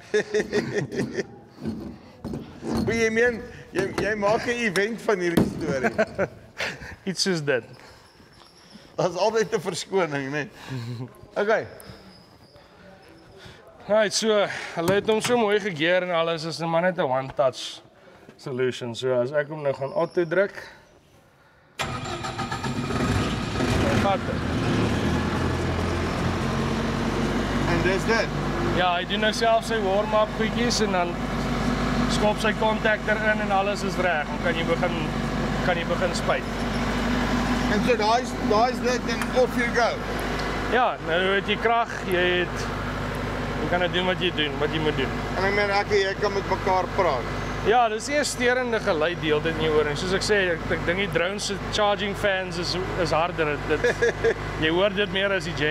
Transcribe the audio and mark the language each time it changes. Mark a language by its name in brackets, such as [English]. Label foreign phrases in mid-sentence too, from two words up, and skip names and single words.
[Afrikaans] Maar jy meen, jy maak 'n event van hierdie storie. Iets soos dit. Daar's altyd 'n verskoning, né? Okay. Right, so hulle het hom so mooi gegeer en alles is maar net 'n [English] one touch solution. [Afrikaans] So as ek hom nou gaan auto druk. Vat. En dis dit. Ja, hy doen nou self sy warm-up goedjies en dan skop sy contactor in en alles is reg. Dan kan jy begin spuit. En so daai's dit en [English] off you go. [Afrikaans] Ja, nou het jy krag, jy kan nou doen wat jy moet doen. En ek meen jy kan met mekaar praat. Ja, dis nie 'n sterende geluid die hele tyd in jou oor en soos ek sê, ek dink die drones se [English] charging fans [Afrikaans] is harder. Jy hoor dit meer as die gen.